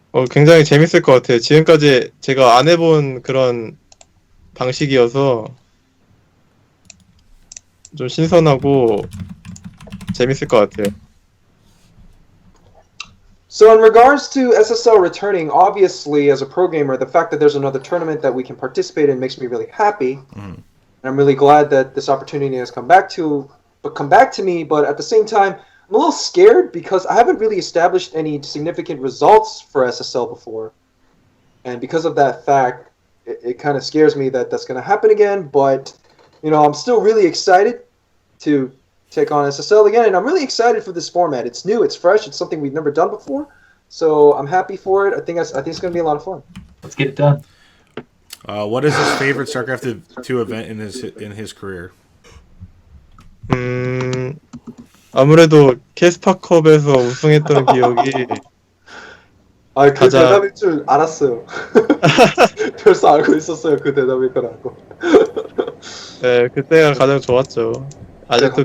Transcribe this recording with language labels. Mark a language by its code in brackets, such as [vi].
[ko] 굉장히 재밌을 것 같아요. 지금까지 제가 안 해본 그런 방식이어서 좀 신선하고 재밌을 것 같아요. [en] So in regards to SSL returning, obviously as a pro gamer, the fact that there's another tournament that we can participate in makes me really happy. Mm. And I'm really glad that this opportunity has come back to me, but at the same time, I'm a little scared because I haven't really established any significant results for SSL before. And because of that fact, it kind of scares me that that's going to happen again, but I'm still really excited to take on SSL again, and I'm really excited for this format. It's new, it's fresh, it's something we've never done before, so I'm happy for it. I think it's going to be a lot of fun. Let's get it done. What is his favorite StarCraft 2 event in his career? [ko] 아무래도 캐스파컵에서 우승했던 기억이 그 가장- 대답일 줄 알았어요. 벌써 알고 있었어요. 그 대답일 거라고. 네, 그때가 가장 좋았죠. 아직도